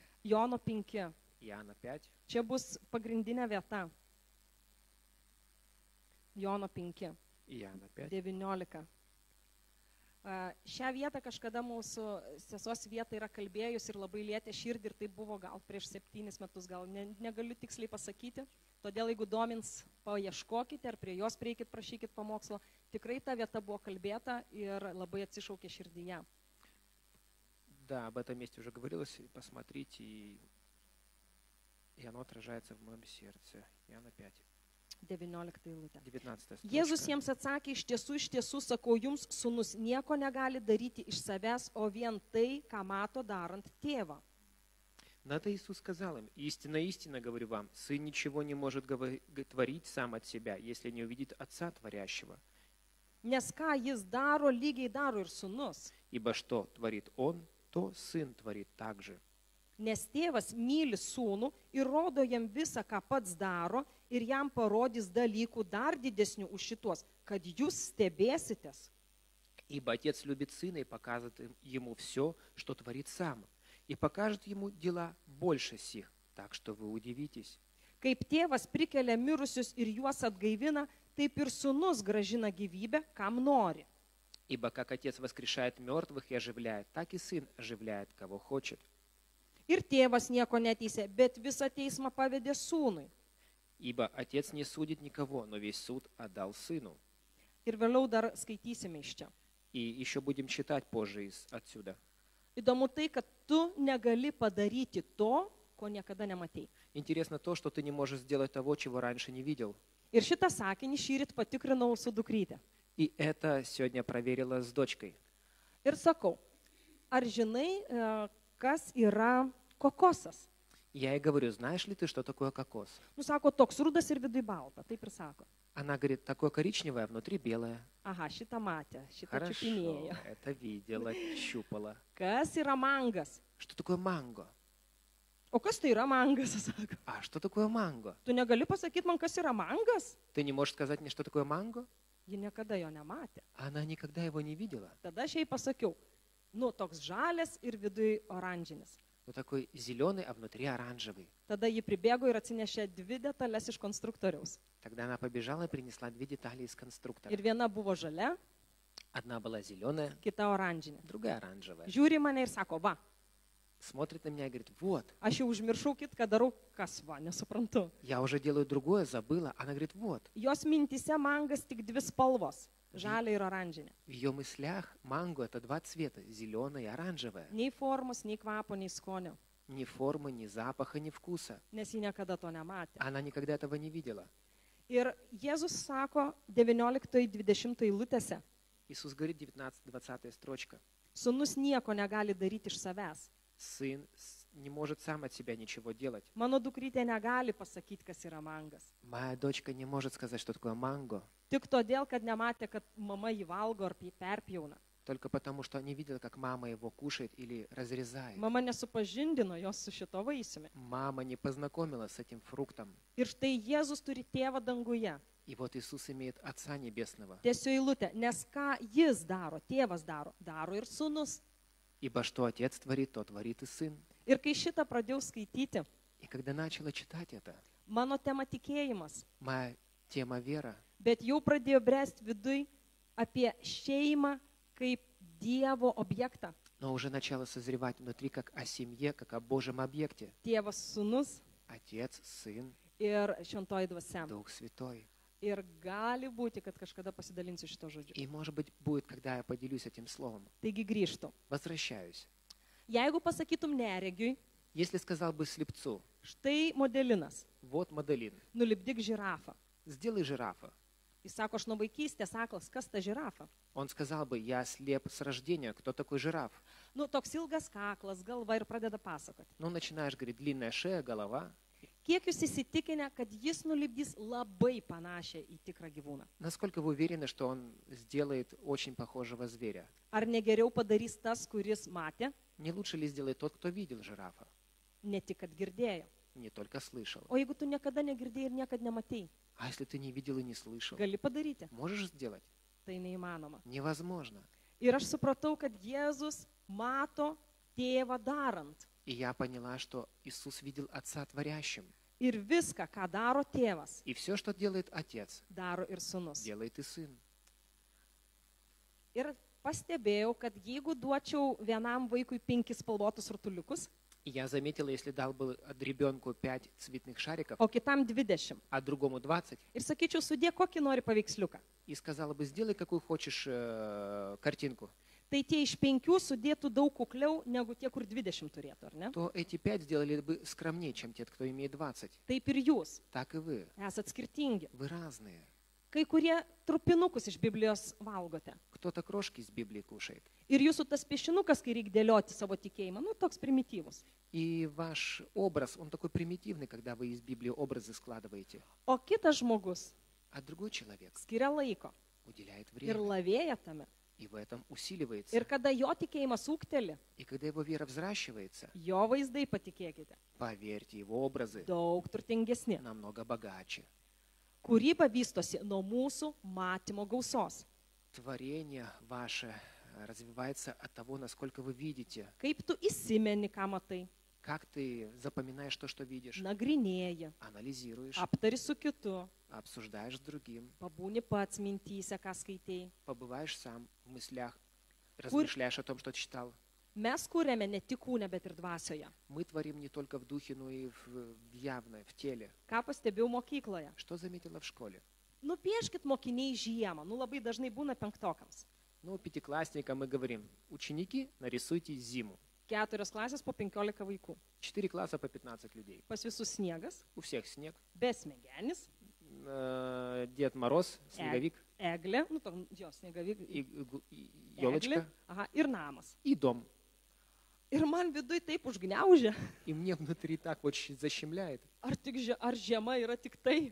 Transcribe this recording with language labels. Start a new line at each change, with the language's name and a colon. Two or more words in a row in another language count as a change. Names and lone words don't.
Lithuanian: Jono 5.
Russian: Иоанна 5,
Lithuanian: Čia bus pagrindinė vieta. Jono 5.
Russian: Иоанна 5. 19.
Lithuanian: Šią vietą kažkada mūsų sesos vieta yra kalbėjus ir labai lietė širdį ir tai buvo gal prieš 7 metus, gal negaliu tiksliai pasakyti. Todėl jeigu domins, paieškokite ar prie jos prieikit, prašykit pamokslo. Tikrai ta vieta buvo kalbėta ir labai atsišaukė širdyje.
Russian: Да, об этом месте уже говорилось. Посмотрите, и оно отражается в моем сердце. Иоанна 5,
Lithuanian: 19 eilutė. 19 Jėzus
Russian: строчка.
Lithuanian: jiems atsakė, iš tiesų sakau jums, sūnus nieko negali daryti iš savęs, o vien tai, ką mato darant tėvą.
Russian: На это Иисус сказал им: истинно, истинно говорю вам, сын ничего не может творить сам от себя, если не увидит Отца Творящего.
Lithuanian: Nes ką jis daro, lygiai daro ir sūnus.
Russian: Ибо что творит Он, то Сын творит также.
Lithuanian: Nes tėvas myli sūnų ir rodo jam visą, ką pats daro, ir jam parodys dalykų dar didesnių už šituos, kad jūs stebėsitės.
Russian: Ибо Отец любит Сына и показывает Ему все, что творит Сам, и покажет Ему дела больше сих, так что вы удивитесь.
Lithuanian: Kaip tėvas prikelia mirusius ir juos atgaivina, taip ir sūnus gražina gyvybę, kam nori.
Russian: Ибо как Отец воскрешает мертвых и оживляет, так и Сын оживляет, кого хочет.
Lithuanian: Ir tėvas nieko neteisė, bet visą teismą pavedė sūnui.
Russian: Ибо Отец не судит никого, но весь суд отдал Сыну.
Lithuanian: Ir vėliau dar skaitysime iš čia.
Russian: И еще будем читать позже отсюда.
Lithuanian: Įdomu tai, kad tu negali padaryti to, ko niekada nematei.
Russian: Интересно то, что ты не можешь сделать того, чего раньше не видел.
Lithuanian: Ir šitą sakinį šįryt patikrinau su dukryte.
Russian: И это сегодня проверила с дочкой.
Lithuanian: Ir sakau, ar žinai, kas yra kokosas?
Russian: Я ей говорю: знаешь ли ты, что такое кокос?
Lithuanian: Nu, sako, toks rudas ir vidui balta, taip ir sako.
Russian: Она говорит: такое коричневое, а внутри белое.
Lithuanian: Aha, šitą matė, šitą
Russian: Хорошо,
Lithuanian: čiupinėjo.
Russian: это видела, щупала.
Lithuanian: Kas yra mangas?
Russian: Что такое манго?
Lithuanian: O kas tai yra mangas, sako.
Russian: А что такое манго?
Lithuanian: Tu negali pasakyti man, kas yra mangas?
Russian: Ты не можешь сказать мне, что такое манго?
Lithuanian: Ji niekada jo nematė.
Russian: Она никогда его не видела.
Lithuanian: Tada aš jai pasakiau, nu, toks žalias ir vidui oranžinis.
Russian: Но такой зеленый, а внутри оранжевый.
Lithuanian: Tada ji pribėgo ir atsinešė 2 detalės iš konstruktoriaus.
Russian: Тогда она побежала и принесла 2 детали из конструктора.
Lithuanian: Ir viena buvo žalia,
Russian: Одна была зеленая,
Lithuanian: kita oranžinė.
Russian: другая оранжевая.
Lithuanian: Žiūri mane ir sako, va,
Russian: Смотрит на меня и говорит: вот,
Lithuanian: aš jau užmiršau kitką, darau, kas va, nesuprantu.
Russian: я уже делаю другое, забыла. Она говорит: вот.
Lithuanian: Jos mintise mangas tik 2 spalvos - žalia ir oranžinė.
Russian: В ее мыслях манго — это 2 цвета, зеленое и оранжевое.
Lithuanian: Nei formos, nei kvapo, nei skonio.
Russian: Ни формы, ни запаха, ни вкуса.
Lithuanian: Nes ji niekada to nematė.
Russian: Она никогда этого не видела.
Lithuanian: Ir Jėzus sako 19-20 eilutėse,
Russian: Иисус говорит, 19-20 строчка.
Lithuanian: sūnus nieko negali daryti iš savęs.
Russian: Сын не может сам от себя ничего делать.
Lithuanian: Mano dukrytė negali pasakyti, kas yra mangas.
Russian: Моя дочка не может сказать, что такое манго,
Lithuanian: Tik todėl, kad nematė, kad mama jį valgo ar perpjauna.
Russian: только потому, что не видела, как мама его кушает или разрезает.
Lithuanian: Mama nesupažindino jos su šito vaisiumi.
Russian: Мама не познакомила с этим фруктом.
Lithuanian: Ir štai Jėzus turi tėvą danguje.
Russian: И вот Иисус имеет Отца Небесного.
Lithuanian: Tiesiog eilutė, nes ką jis daro, tėvas daro, daro ir sūnus.
Russian: Ибо что Отец творит, то творит и Сын.
Lithuanian: Ir kai šitą pradėjau skaityti,
Russian: И когда начала читать это,
Lithuanian: mano tema tikėjimas,
Russian: моя тема вера,
Lithuanian: bet jau pradėjo bręsti viduj apie šeimą kaip Dievo objektą.
Russian: но уже начала созревать внутри как о семье, как о Божьем объекте.
Lithuanian: Tėvas, sūnus
Russian: Отец, Сын,
Lithuanian: ir šventoji dvasia.
Russian: Дух Святой.
Lithuanian: Ir gali būti, kad kažkada pasidalinsiu šito žodžiu.
Russian: И, может быть, будет, когда я поделюсь этим словом.
Lithuanian: Taigi grįžtu.
Russian: Возвращаюсь.
Lithuanian: Jeigu pasakytum neregiui,
Russian: Если сказал бы слепцу,
Lithuanian: štai modelinas,
Russian: вот Маделин,
Lithuanian: nulipdyk žirafą.
Russian: сделай жирафа.
Lithuanian: Jis sako, aš nuo vaikystės aklas, kas ta žirafa?
Russian: Он сказал бы, я слеп с рождения, кто такой жираф?
Lithuanian: Nu, toks ilgas kaklas, galva ir pradeda pasakoti.
Russian: Ну, начинаешь говорить, длинная шея, голова.
Lithuanian: Kiek jūs įsitikinę, kad jis nulipdys labai panašią į tikrą gyvūną?
Russian: Насколько вы уверены, что он сделает очень похожего зверя?
Lithuanian: Ar negeriau padarys tas, kuris matė,
Russian: Не лучше ли сделает тот, кто видел жирафа?
Lithuanian: ne tik kad girdėjo?
Russian: Не только слышал.
Lithuanian: O jeigu tu niekada negirdėjai ir niekada nematėjai,
Russian: А если ты не видел и не слышал?
Lithuanian: gali padaryti?
Russian: Можешь сделать?
Lithuanian: Tai neįmanoma.
Russian: Невозможно.
Lithuanian: Ir aš supratau, kad Jėzus mato tėvą darant.
Russian: И я поняла, что Иисус видел Отца творящим.
Lithuanian: Ir viską, ką daro tėvas,
Russian: И все, что делает Отец,
Lithuanian: daro ir sūnus.
Russian: делает и Сын.
Lithuanian: Ir pastebėjau, kad jeigu duočiau vienam vaikui 5 spalvotus rutuliukus,
Russian: И я заметила, если дал бы ребенку 5 цветных шариков,
Lithuanian: o kitam 20,
Russian: а другому 20,
Lithuanian: ir sakyčiau, sudė kokį nori paveiksliuką,
Russian: и сказала бы, сделай какую хочешь картинку,
Lithuanian: tai tie iš 5 sudėtų daug kukliau negu tie, kur 20 turėtų, ar ne?
Russian: то эти 5 сделали бы скромнее, чем те, кто имеет 20.
Lithuanian: Taip ir jūs
Russian: Так и вы.
Lithuanian: esat skirtingi.
Russian: Вы разные.
Lithuanian: Kai kurie trupinukus iš Biblijos valgote.
Russian: Кто-то крошки из Библии кушает.
Lithuanian: Ir jūsų tas piešinukas, kai reikia dėlioti savo tikėjimą, nu toks primityvus.
Russian: И ваш образ, он такой примитивный, когда вы из Библии образы складываете.
Lithuanian: O kitas žmogus
Russian: А другой человек
Lithuanian: skiria laiko
Russian: уделяет
Lithuanian: ir
Russian: время.
Lithuanian: lavėja tame.
Russian: И в этом усиливается.
Lithuanian: Ir kada jo tikėjimas ūkteli,
Russian: И когда его вера взращивается,
Lithuanian: jo vaizdai, patikėkite,
Russian: поверьте, его образы
Lithuanian: daug turtingesni.
Russian: намного богаче.
Lithuanian: Kūryba vystosi nuo mūsų matymo gausos.
Russian: Творение ваше развивается от того, насколько вы видите.
Lithuanian: Kaip tu įsimeni, ką matai,
Russian: Как ты запоминаешь то, что видишь,
Lithuanian: nagrinėji,
Russian: анализируешь,
Lithuanian: aptari su kitu,
Russian: обсуждаешь с другим,
Lithuanian: pabūni pats mintyse, ką skaitėjai.
Russian: побываешь сам в мыслях, размышляешь о том, что читал.
Lithuanian: Mes kūrėme ne tik kūne, bet ir dvasioje.
Russian: Мы творим не только в духе, но и в явной, в теле.
Lithuanian: Ką pastebėjau mokykloje?
Russian: Что заметила в школе?
Lithuanian: Nupieškit mokiniai žiemą, nu labai dažnai būna penktokams.
Russian: Ну, пятиклассникам мы говорим, ученики, нарисуйте зиму.
Lithuanian: 4 klasės po 15 vaikų.
Russian: 4 класса по 15 людей.
Lithuanian: Pas visus sniegas,
Russian: У всех снег.
Lithuanian: besmegenis,
Russian: Дед Мороз, снеговик
Lithuanian: eglė, nu to, jo, sniegavik,
Russian: и
Lithuanian: eglė,
Russian: елочка
Lithuanian: aha, ir namas.
Russian: и дом.
Lithuanian: Ir man viduje taip užgniaužė,
Russian: И мне внутри так вот защемляет.
Lithuanian: ar žiema yra tik tai.